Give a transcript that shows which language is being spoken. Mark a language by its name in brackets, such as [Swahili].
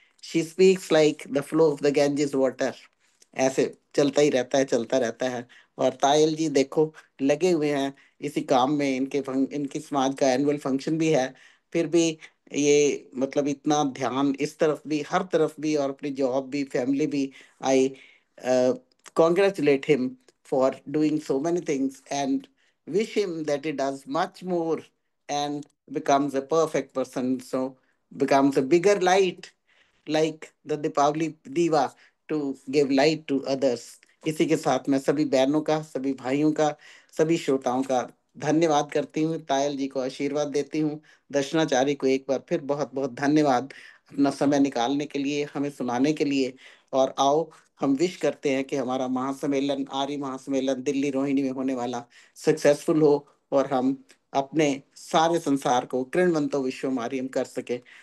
[English] She speaks like the flow of the Ganges water. [Hindi] ऐसे चलता ही रहता है, [English] चलता रहता है। [Hindi] और तायल जी देखो लगे हुए हैं इसी काम में, इनकी समाज का एनुअल फंक्शन भी है, फिर भी ये मतलब इतना ध्यान इस तरफ भी, हर तरफ भी, और अपनी जॉब भी, फैमिली भी। [English] I congratulate him for doing so many things and wish him that he does much more and becomes a perfect person. So becomes a bigger light like the Deepavali Diva to give light to others. [Hindi] इसी के साथ मैं सभी बहनों का, सभी भाइयों का, सभी श्रोताओं का धन्यवाद करती हूँ। तायल जी को आशीर्वाद देती हूँ। दर्शनाचार्य को एक बार फिर बहुत बहुत धन्यवाद अपना समय निकालने के लिए, हमें सुनाने के लिए। और आओ हम विश करते हैं कि हमारा महासम्मेलन, आर्य महासम्मेलन दिल्ली रोहिणी में होने वाला सक्सेसफुल हो, और हम अपने सारे संसार को कृणवंतो विश्व आर्यम कर सके।